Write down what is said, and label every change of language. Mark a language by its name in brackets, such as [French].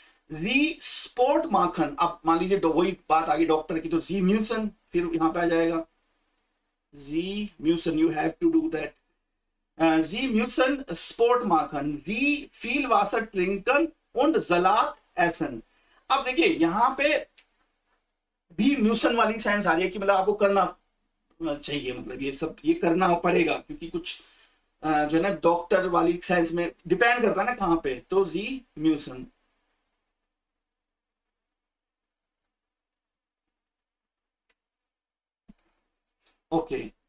[German] जी स्पोर्ट माखन, [Hindi] अब मान लीजिए वही बात आ गई डॉक्टर की, तो जी म्यूसन फिर यहां पे आ जाएगा, जी म्यूसन, [English] You have to do that. [German] Sie müssen Sport machen. Sie viel Wasser trinken und Salat essen. [Hindi] अब देखिए यहां पे भी म्यूसन वाली साइंस आ रही है कि मतलब आपको करना चाहिए, मतलब ये सब ये करना पड़ेगा, क्योंकि कुछ जो है ना डॉक्टर वाली साइंस में डिपेंड करता है ना कहां पे। तो जी म्यूसन, ओके।